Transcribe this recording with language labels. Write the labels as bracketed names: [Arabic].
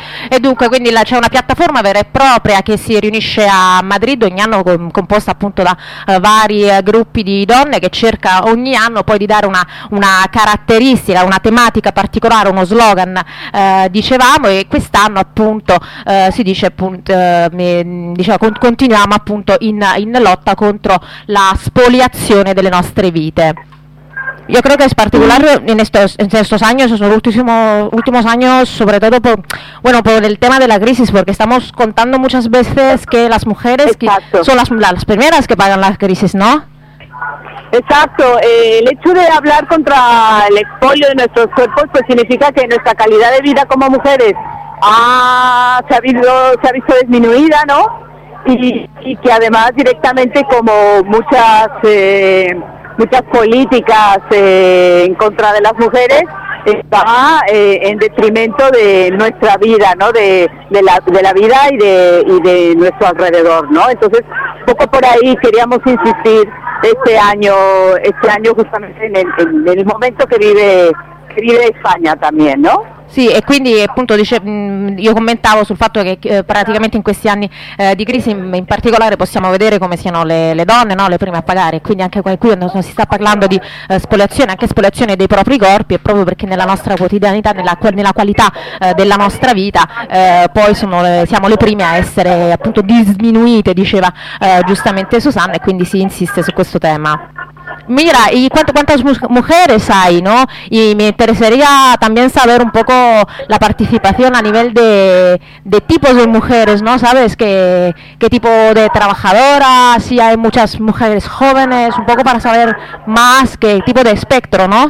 [Italian] E dunque, quindi c'è una piattaforma vera e propria che si riunisce a Madrid ogni anno, composta appunto da vari gruppi di donne, che cerca ogni anno poi di dare una caratteristica, una tematica particolare, uno slogan, dicevamo, e quest'anno appunto si dice appunto, diciamo, continuiamo appunto in lotta contro la spoliazione delle nostre vite. [Spanish] Yo creo que es particular en estos años, en los últimos años, sobre todo por el tema de la crisis, porque estamos contando muchas veces que las mujeres son las primeras que pagan la crisis, ¿no? Exacto. El hecho de hablar contra el expolio de nuestros cuerpos pues significa que nuestra calidad de vida como mujeres se ha visto disminuida, ¿no? Y que además directamente como muchas políticas en contra de las mujeres está en detrimento de nuestra vida, ¿no? De la vida y de nuestro alrededor, ¿no? Entonces, un poco por ahí queríamos insistir este año justamente en el momento que vive España también, ¿no? [Italian] Sì, e quindi appunto io commentavo sul fatto che praticamente in questi anni di crisi in particolare possiamo vedere come siano le donne, no, le prime a pagare, quindi anche qui si sta parlando di spoliazione, anche spoliazione dei propri corpi, e proprio perché nella nostra quotidianità, nella qualità della nostra vita, poi siamo le prime a essere appunto disminuite, diceva giustamente Susanna, e quindi si insiste su questo tema. [Spanish] Mira, ¿y cuántas mujeres hay, no? Y me interesaría también saber un poco la participación a nivel de tipos de mujeres, ¿no? ¿Sabes qué tipo de trabajadoras? Si hay muchas mujeres jóvenes, un poco para saber más qué tipo de espectro, ¿no?